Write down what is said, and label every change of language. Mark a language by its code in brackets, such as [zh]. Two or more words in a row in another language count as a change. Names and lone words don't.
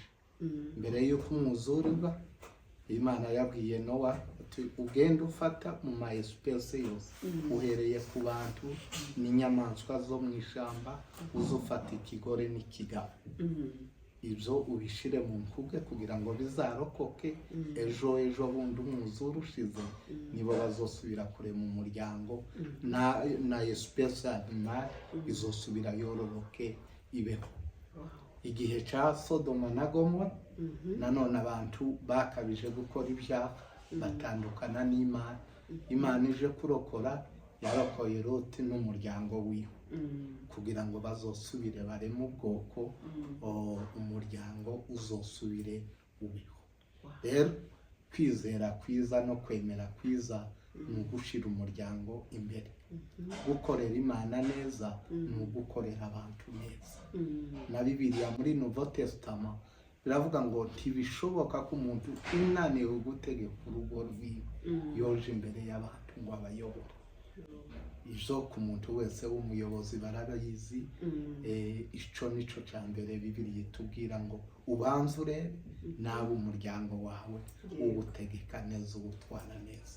[rn] Mbere y'uko umwuzure uba, Imana yabwiye Nowa ati ugenda ufata mu ma espèce yose, uhereye ku bantu n'inyamaswa zo mu ishamba, uzufata ikigore n'ikigabo. Ibyo ubishire mu nkuge kugira ngo bizarokoke. Ejo bundi umwuzure ushize nibo bazosubira kurema umuryango, na [fr] espèce animale [rn] izosubira yororoke ibeho. Igihe ca Sodoma na Gomora, nanone abantu bakabije gukora ibyaha, batandukana n'Imana. Imana ije kurokora, yarokoye Loti n'umuryango wiwe kugira ngo bazosubire bareme ubwoko, umuryango uzosubire ubeho. Rero kwizera kwiza no kwemera kwiza ni ugushira umuryango imbere. Gukorera Imana neza ni ugukorera abantu neza. Na Bibiliya muri Nouveau Testament biravuga ngo ntibishoboka ko umuntu unaniwe gutegeka urugo rwiwe yoje imbere y'abantu ngo abayobore. Izo ku muntu wese w'umuyobozi barabizi. Ico nico cya mbere Bibiliya itubwira ngo ubanze urebe nawe umuryango wawe uwutegeka neza, uwutwara neza.